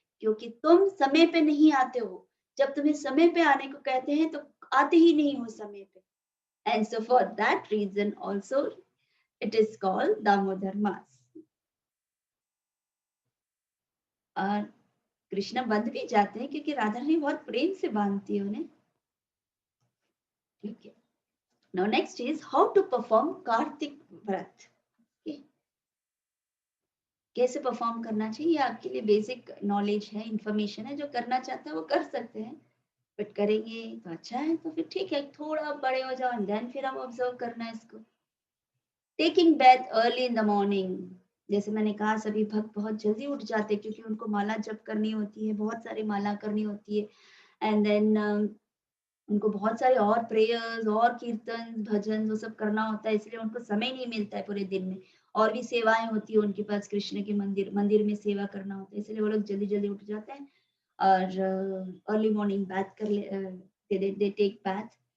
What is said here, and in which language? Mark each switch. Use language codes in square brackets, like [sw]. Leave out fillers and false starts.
[hi] क्योंकि तुम समय पे नहीं आते हो, जब तुम्हें समय पे आने को कहते हैं तो आते ही नहीं हो समय पे, [en] and so for that reason also it is called Damodar Mas. [hi] और कृष्ण बंध भी जाते हैं क्योंकि राधा रानी बहुत प्रेम से बांधती है उन्हें। ठीक है। [en] Now next is how to perform Kartik व्रत। okay? [hi] कैसे परफॉर्म करना चाहिए, ये आपके लिए बेसिक नॉलेज है, इंफॉर्मेशन है, जो करना चाहता है वो कर सकते हैं, बट करेंगे तो अच्छा है, तो फिर ठीक है, थोड़ा बड़े हो जाओ देन फिर आप ऑब्जर्व करना है इसको। [en] taking bath early in the morning, [hi] जैसे मैंने कहा सभी भक्त बहुत जल्दी उठ जाते हैं क्योंकि उनको माला जप करनी होती है, बहुत सारी माला करनी होती है, एंड देन उनको बहुत सारे और प्रेयर्स और कीर्तन भजन वो सब करना होता है, इसलिए उनको समय नहीं मिलता है पूरे दिन में, और भी सेवाएं होती है उनके पास, कृष्ण के मंदिर मंदिर में सेवा करना होता है, इसलिए वो लोग जल्दी जल्दी उठ जाते हैं और अर्ली मॉर्निंग बाथ कर ले, [en] They take bath.